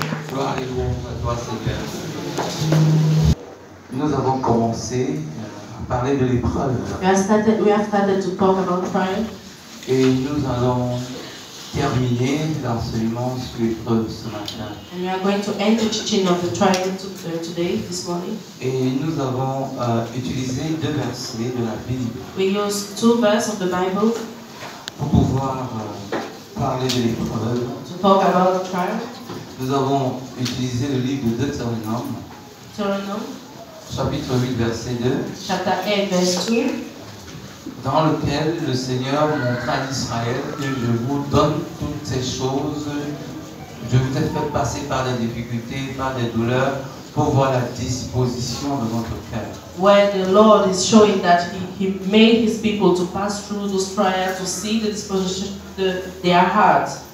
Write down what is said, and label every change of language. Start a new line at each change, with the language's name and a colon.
French: Gloire et louange à toi, Seigneur. Nous avons commencé à parler de l'épreuve.
English: We have started to talk about trial.
French: Et nous allons terminer l'enseignement sur l'épreuve ce matin.
English: And we are going to end the teaching of the trial today, this morning.
French: Et nous avons utilisé 2 versets de la Bible.
English: We use 2 verses of the Bible
French: pour pouvoir parler de l'épreuve.
English: to talk about the trial.
French: Nous avons utilisé le livre de Deutéronome, chapitre 8, verset 2,
English: Chapter 8, verse 2,
French: dans lequel le Seigneur montra à Israël que je vous donne toutes ces choses. Je vous ai fait passer par des difficultés, par des douleurs, pour voir la disposition de votre cœur.
English: where the Lord is showing that he made His people to pass through those trials to see the disposition their hearts.